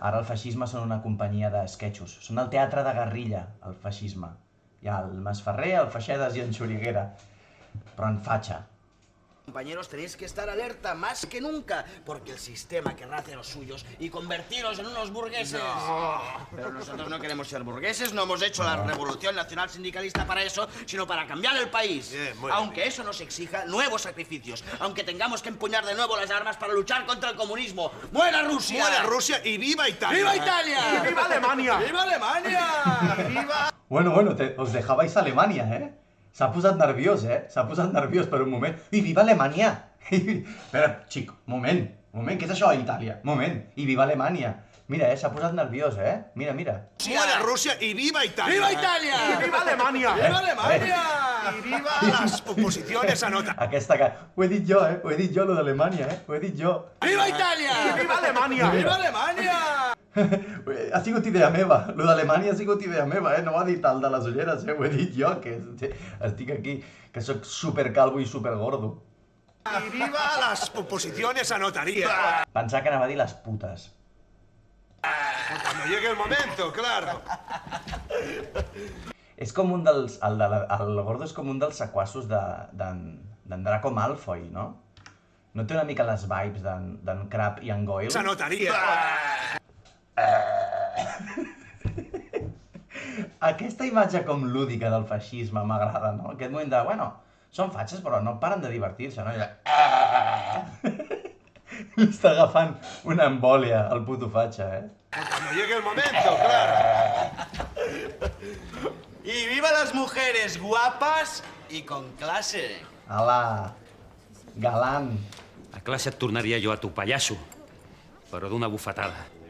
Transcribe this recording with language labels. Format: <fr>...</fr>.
<ca>Ara el feixisme són una companyia d'esquetxos. Són el teatre de guerrilla, el feixisme. Hi ha el Masferrer, el Feixedes i en Xuriguera. Però en fatxa.</ca> <es>compañeros, tenéis que estar alerta más que nunca, porque el sistema querrá hacer los suyos y convertiros en unos burgueses. No. Pero nosotros no queremos ser burgueses, no hemos hecho la revolución nacional sindicalista para eso, sino para cambiar el país. Bien, muy aunque eso nos exija nuevos sacrificios, aunque tengamos que empuñar de nuevo las armas para luchar contra el comunismo. ¡Muera Rusia! ¡Muera Rusia y viva Italia! ¡Viva Italia! ¡Y viva Alemania! ¡Viva Alemania! ¡Y viva...</es> <ca>Bueno, os dejabais a Alemanya, eh? S'ha posat nerviós, eh? S'ha posat nerviós per un moment. I viva Alemanya! Espera, xic, moment, què és això a Itàlia? Moment, i viva Alemanya! Mira, s'ha posat nerviós, eh? Mira.</ca> <es>¡Muera Rusia y viva Italia! ¡Viva Italia! ¡Y viva Alemania! ¡Viva Alemania! ¡Y viva las oposiciones a nota!</es> <ca>Aquesta que... Ho he dit jo, eh? Ho he dit jo, lo d'Alemanya, eh? Ho he dit jo.</ca> <es>¡Viva Italia! ¡Y viva Alemania! ¡Viva Alemania!</es> <ca>Ha sigut idea meva, lo d'Alemanya ha sigut idea meva, eh? No ho ha dit el de les ulleres, eh? Ho he dit jo, que estic aquí, que sóc supercalvo i supergordo.</ca> <es>¡Y viva las oposiciones a notaría!</es> <ca>Pensava que anava a dir les putes.</ca> <es>Cuando llegue el momento, claro.</es> <ca>És com un dels... El gordo és com un dels sequassos d'en Draco Malfoy, no? No té una mica les vibes d'en Crabbe i en Goyle?</ca> <es>¡Esa notaría!</es> <ca>Aquesta imatge com lúdica del feixisme m'agrada, no? Aquest moment de, bueno, són fatxes però no paren de divertir-se, no? Li està agafant una embòlia al puto fatxa, eh?</ca> <es>Cuando llegue el momento, claro. ¡Y viva las mujeres guapas y con clase!</es> <ca>Ala, galant. A clase et tornaria jo a tu, pallasso, però d'una bufetada.</ca>